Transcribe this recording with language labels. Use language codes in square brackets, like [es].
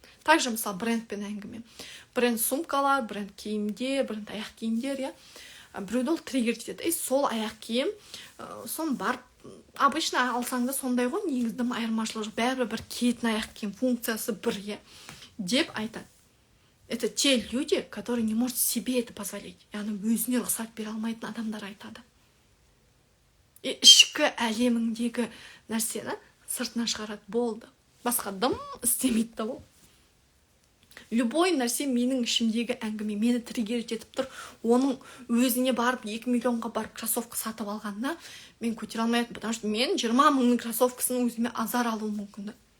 [kk] Также, мысалы, брендпен әңгіме. Бренд сумкалар, бренд киімдер, бренд аяқ киімдер, біреуді ол триггерить етеді. Сол аяқ киім, сон барып, [ru] обычно [kk] алсаң да сондай ғой, негіздің айырмашылығы бәрібір бір киетін аяқ киім функциясы бір, деп айтады. [ru] Это те люди, которые не могут себе это позволить. [kk] Яғни өзіне рұқсат бере алмайтын адамдар айтады. Ішкі әлеміңдегі нәрсені сыртына шығарады, болды. Басқа дым істемейді да ол. [ru] Любой [kk] нәрсе менің ішімдегі әңгіме, мені триггерить етіп тұр. Оның өзіне барып 2 миллионға барып кроссовка сатып алғанда мен көтере алмаймын, [ru] потому что [kk] мен 20 мыңның кроссовкасын өзіме азар алуы мүмкін да.